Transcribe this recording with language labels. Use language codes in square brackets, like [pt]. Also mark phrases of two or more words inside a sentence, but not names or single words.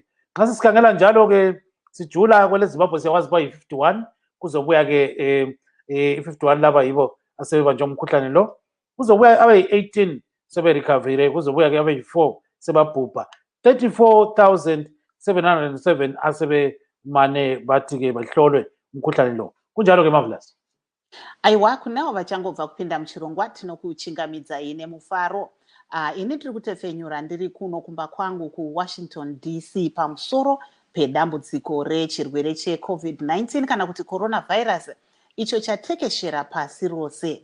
[nd] Nxa sikhangela njalo-ke sijula kwele Zimbabwe siyakwazi bayi-51 kuzobuya-ke i-51 laba yibo asebebanjwe umkhuhlane lo, kuzobuya abayi-18 seberecoverile, kuzobuya-ke abayi-4 sebabhubha, 34,707 asebemane bathi-ke bahlolwe umkhuhlane lo. Kunjalo-ke Marvelous. [sn] Aiwa, kunavo vachangobva kupinda muchirongwa tinokuchingamidzai nemufaro. Ini tiri kutefenyura ndiri kuno kumba kwangu kuWashington DC pamusoro pedambudziko rechirwere cheCovid-19 kana kuti coronavirus icho chatekeshera pasi rose.